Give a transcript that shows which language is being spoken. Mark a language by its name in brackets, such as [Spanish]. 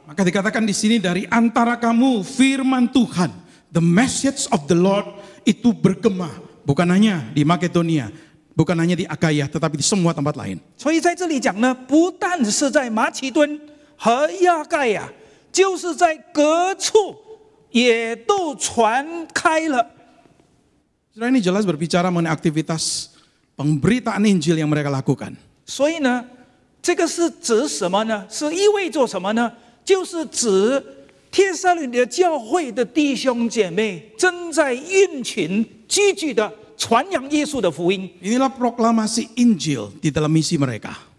[Indonesian] Maka dikatakan di sini dari antara kamu firman Tuhan, [English] the message of the Lord [Indonesian] itu bergema, bukan hanya di Makedonia, bukan hanya di Akaya, tetapi di semua tempat lain. [Chinese] 所以在这里讲呢，不但是在马其顿和亚盖亚，就是在各处也都传开了。 [Indonesian] Saudara, ini jelas berbicara mengenai aktivitas pemberitaan Injil yang mereka lakukan. [Chinese] 所以呢，这个是指什么呢？是意味着什么呢？就是指帖撒罗尼迦教会的弟兄姐妹正在运群积极的传扬耶稣的福音。 [Indonesian] Inilah proklamasi Injil di dalam misi mereka.